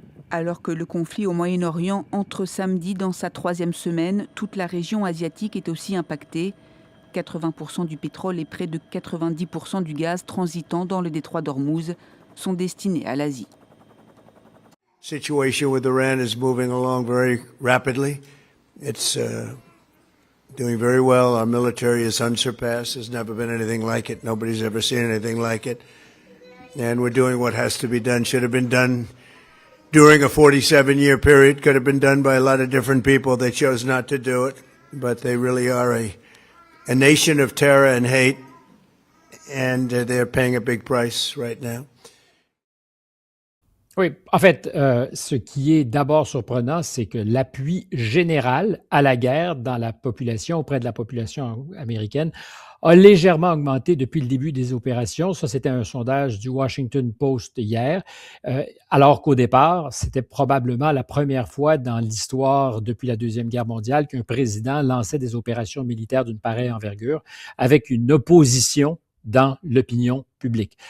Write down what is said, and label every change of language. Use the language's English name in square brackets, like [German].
[French] Alors que le conflit au Moyen-Orient entre samedi dans sa 3e semaine, toute la région asiatique est aussi impactée. 80% du pétrole et près de 90% du gaz transitant dans le détroit d'Ormuz sont destinés à l'Asie. [English] Situation with Iran is moving along very rapidly. It's doing very well. Our military is unsurpassed. There's never been anything like it. Nobody's ever seen anything like it. And we're doing what has to be done. Should have been done during a 47-year period. Could have been done by a lot of different people. They chose not to do it. But they really are a nation of terror and hate. And they're paying a big price right now. [French] Oui, en fait, ce qui est d'abord surprenant, c'est que l'appui général à la guerre dans la population, auprès de la population américaine, a légèrement augmenté depuis le début des opérations. Ça, c'était un sondage du Washington Post hier, alors qu'au départ, c'était probablement la première fois dans l'histoire depuis la Deuxième Guerre mondiale qu'un président lançait des opérations militaires d'une pareille envergure avec une opposition dans l'opinion publique.